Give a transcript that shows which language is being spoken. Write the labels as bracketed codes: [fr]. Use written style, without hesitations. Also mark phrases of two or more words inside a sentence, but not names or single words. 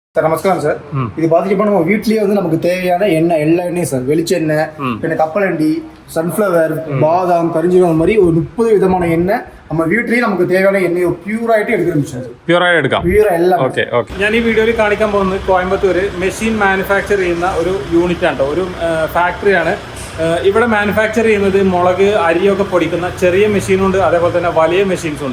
[ta] சார் நமஸ்காரம் சார். இது பார்த்துட்டு நம்ம வீட்லயே வந்து நமக்கு தேவையான எண்ணெய் எல்லா எண்ணெயும் சார், வெளிச்செண்ணெய், பின்ன கப்பலண்டி, சன்ஃப்ளவர், பாதாம், கரிஞ்சீரகம், அந்த மாதிரி ஒரு 30 விதமான எண்ணெய் நம்ம [ml] വീട്ടിലേ നമുക്ക് [ta] தேவையான [ml] എണ്ണ പ്യൂറായിട്ട് എടുക്കാൻ പറ്റും. പ്യൂറായിട്ട് എടുക്കാം. പ്യൂർ എല്ലാം. ഓക്കെ ഓക്കെ. ഞാൻ ഈ വീഡിയോയിൽ കാണിക്കാൻ പോകുന്നത് കോയമ്പത്തൂർ [en] machine manufacture [ml] ചെയ്യുന്ന ഒരു യൂണിറ്റ് ആണ്, ഒരു ഫാക്ടറിയാണ്. ഇവിടെ മാനുഫാക്ചർ ചെയ്യുന്നത് മുളക്, അരിയൊക്കെ പൊടിക്കുന്ന ചെറിയ മെഷീനുണ്ട്, അതേപോലെ തന്നെ വലിയ മെഷീൻസ് ഉണ്ട്.